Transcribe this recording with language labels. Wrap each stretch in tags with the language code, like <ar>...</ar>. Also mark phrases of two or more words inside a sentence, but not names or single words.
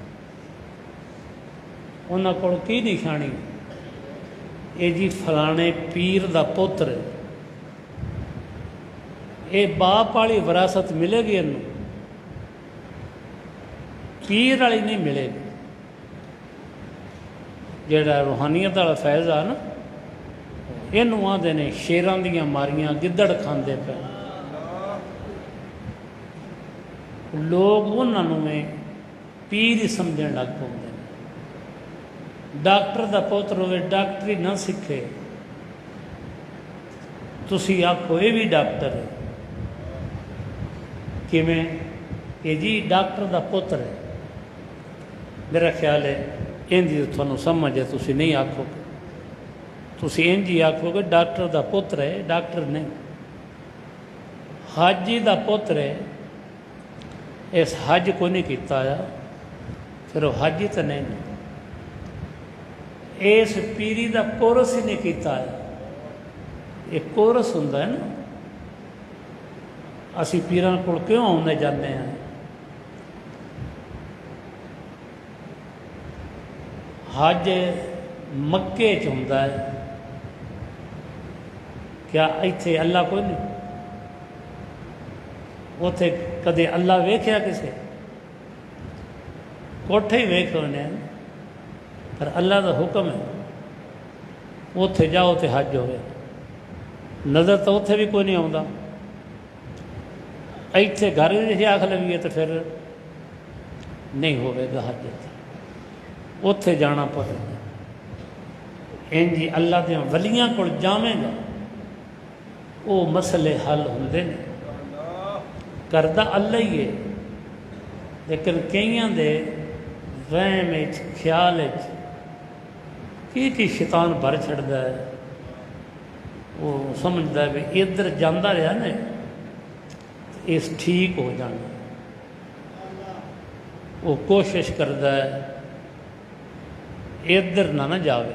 <pa>انہاں کول کی نشانی اے جی فلانے پیر دا پتر ہے اے باپ والی وراثت ملے گی انہوں پیر والی نہیں ملے گی جیڑا روحانیت والا فیض آ نا یہ آدھے نے شیران دیاں ماریاں گدڑ کھاندے پہ لوگ انہوں میں پیر ہی سمجھن لگ پاؤندے ڈاکٹر دا پوتر ہوئے ڈاکٹری نہ سکھے تسی آکھو یہ بھی ڈاکٹر ہے کہ میں یہ جی ڈاکٹر دا پوتر ہے میرا خیال ہے انجی تھانوں سمجھ ہے تسی نہیں آکھو گے تسی انجی آکھو گے ڈاکٹر دا پتر ہے ڈاکٹر نہیں حاجی دا پتر ہے اس حج کو نہیں کیتا آیا پھر وہ حاجی تو نہیں اس پیری دا کورس ہی نہیں کیتا آیا ایک کورس ہوندا ہے نا اسی پیران کول کیوں آنے جانے ہیں حج مکے چ ہوندا ہے کیا ایتھے اللہ کوئی نہیں اوتھے کدے اللہ ویکھیا کسے کوٹھے ہی ویکھے ہونے پر اللہ دا حکم ہے اوتھے جاؤ تے حج ہوئے نظر تو اوتھے بھی کوئی نہیں آوندا ایتھے گھر جی آکھ لویے تو پھر نہیں ہوئے گا حج اوتھے جانا پڑے گا انجی اللہ دے ولیاں کول جاویں گا وہ مسئلے حل ہوندے نے کرتا اللہ ہی ہے، لیکن کئیاں دے وہم وچ خیال کی شیطان بھر چھڑدا ہے، وہ سمجھدا ہے بھی ادھر جانا رہا نا اس ٹھیک ہو جانا، وہ کوشش کرتا ہے ادھر نہ جاوے۔</pa>